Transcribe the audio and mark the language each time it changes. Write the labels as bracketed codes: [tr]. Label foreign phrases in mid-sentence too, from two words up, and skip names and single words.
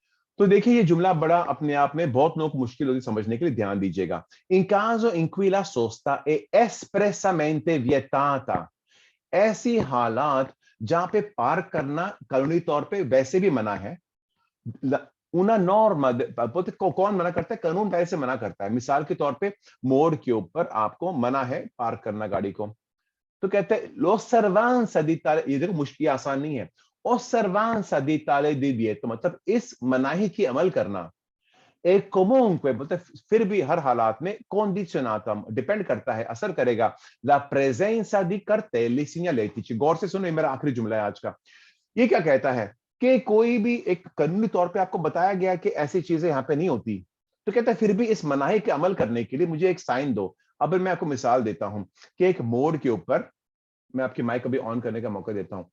[hi] तो देखिए ये जुमला बड़ा अपने आप में बहुत लोगों को मुश्किल होगी समझने के लिए, ध्यान दीजिएगा। [it] in caso in cui la sosta è espressamente vietata, [hi] ऐसी हालात जहां पे पार्क करना कानूनी तौर पे वैसे भी मना है। [it] una norma [hi] कौन मना करता है? कानून पहले से मना करता है। मिसाल के तौर पे मोड़ के ऊपर आपको मना है पार्क करना गाड़ी को, तो कहते हैं [it] l'osservanza di tale, [hi] ये देखो मुश्किल आसान नहीं है। [it] osservanza di tale divieto [hi] मतलब इस मनाही की अमल करना। एक comunque बोलते फिर भी हर हालात में condizionata डिपेंड करता है, असर करेगा [it] la presenza di cartelli segnaletici। [hi] गौर से सुनो, ये मेरा आखिरी जुमला है आज का। ये क्या कहता है कि कोई भी एक कानूनी तौर पे आपको बताया गया कि ऐसी चीजें यहाँ पे नहीं होती, तो कहता है फिर भी इस मनाही के अमल करने के लिए मुझे एक साइन दो। अब मैं आपको मिसाल देता हूं कि एक मोड़ के ऊपर, मैं आपकी माइक अभी ऑन करने का मौका देता हूं।